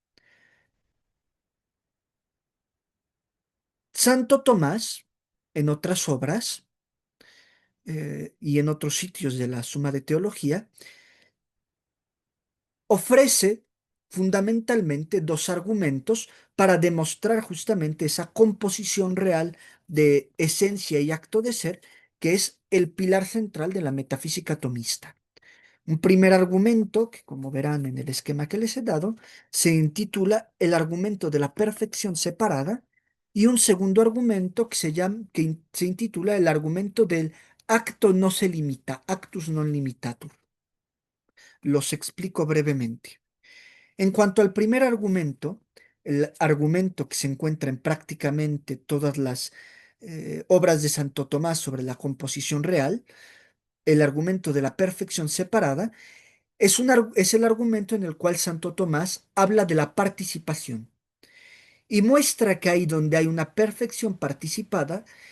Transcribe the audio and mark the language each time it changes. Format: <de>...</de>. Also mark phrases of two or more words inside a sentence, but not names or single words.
<es>Santo Tomás, en otras obras y en otros sitios de la Suma de Teología, ofrece fundamentalmente dos argumentos para demostrar justamente esa composición real de esencia y acto de ser, que es el pilar central de la metafísica tomista. Un primer argumento, que como verán en el esquema que les he dado, se intitula el argumento de la perfección separada, y un segundo argumento que se intitula el argumento del acto no se limita,</es> <la>actus non limitatur.</la> <es>Los explico brevemente. En cuanto al primer argumento, el argumento que se encuentra en prácticamente todas las obras de Santo Tomás sobre la composición real, el argumento de la perfección separada, es el argumento en el cual Santo Tomás habla de la participación y muestra que ahí donde hay una perfección participada,</es>